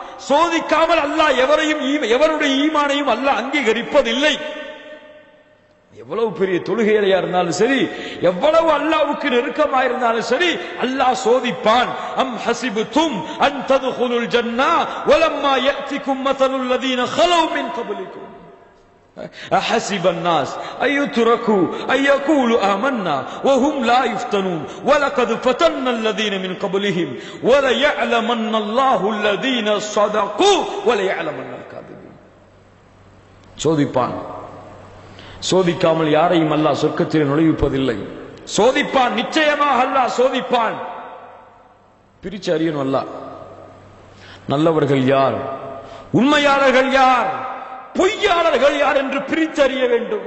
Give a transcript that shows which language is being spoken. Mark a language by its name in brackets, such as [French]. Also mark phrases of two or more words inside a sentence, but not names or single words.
[Tamil] சோதிக்காமல் அல்லாஹ் எவருடைய ஈமானையும் அல்லாஹ் அங்கீகரிப்பதில்லை. எவ்வளவு பெரிய தொழுகையா இருந்தாலும் சரி, எவ்வளவு அல்லாஹ்வுக்கு நெருக்கமா இருந்தாலும் சரி, அல்லாஹ் சோதிப்பான். [Arabic] أم حسبتم أن تدخلوا الجنة ولما يأتكم مثل الذين خلوا من قبلكم أحسب الناس أن يتركوا أن يقولوا آمنا وهم لا يفتنون ولقد فتنا الذين من قبلهم وليعلمن الله الذين صدقوا وليعلمن الكاذبين. [Tamil] சோதிப்பான். சோதிக்காமல் யாரையும் அல்லாஹ் சொர்க்கத்தில் நுழைவிப்பதில்லை. சோதிப்பான், நிச்சயமாக அல்லாஹ் சோதிப்பான். பிரிச்சு அறியணும் அல்லாஹ். நல்லவர்கள் யார், உண்மையாளர்கள் யார், பொய்யாளர்கள் யார் என்று பிரித்தறிய வேண்டும்.